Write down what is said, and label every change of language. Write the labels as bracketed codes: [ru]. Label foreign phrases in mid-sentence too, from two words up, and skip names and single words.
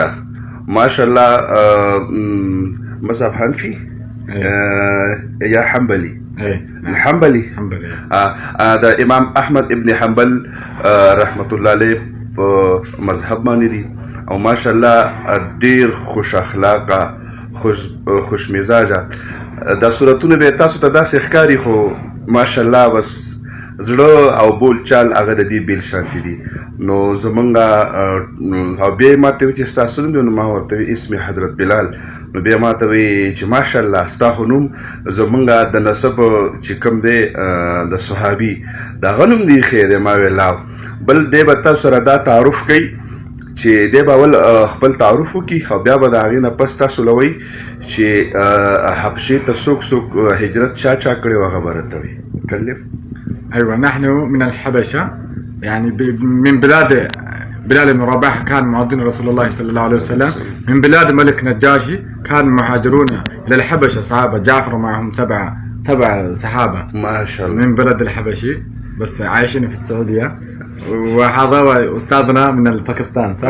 [ps] دا ماشاءالله مذهب حنفي یا حنبلي؟ حنبلي. دا امام احمد ابن حنبل [ar] رحمت الله علیه [ps] په مذهب باندې دي او ماشاءالله ډیر خوش اخلاقه خوش مزاجه. دا صورتونه به تاسو ته داسې ښکاري خو ماشاءالله بس زړه او بول چال هغه د دې بیل شانتي دي. نو زمونږ او بیا ما ته وایي چې ستا څه نوم دی؟ نو ما ورته وایي اسم حضرت بلال. نو بیا ما ته وایي چې ماشاءالله ستا خو نوم زمونږ د نسب چې کوم دی د صحابي د هغه نوم دی ښه دی. ما ویل بل دی به تاسو سره دا تعارف کوي چې دی به اول خپل تعارف وکړي او بیا به د هغې نه پس تاسو له وایي چې حبشې ته څوک هجرت چا کړی و هغه به راته وایي. کلم. [ar] أيوة، نحن من الحبشة، يعني من بلاد بلال بن رباح كان معظم رسول الله صلى الله عليه وسلم. من بلاد ملك نجاشي كان مهاجرون إلى الحبشة صحابة، جعفر معهم سبع صحابة ما شاء الله من بلد الحبشي، بس عايشين في السعودية. وهذا أستاذنا من باكستان صح؟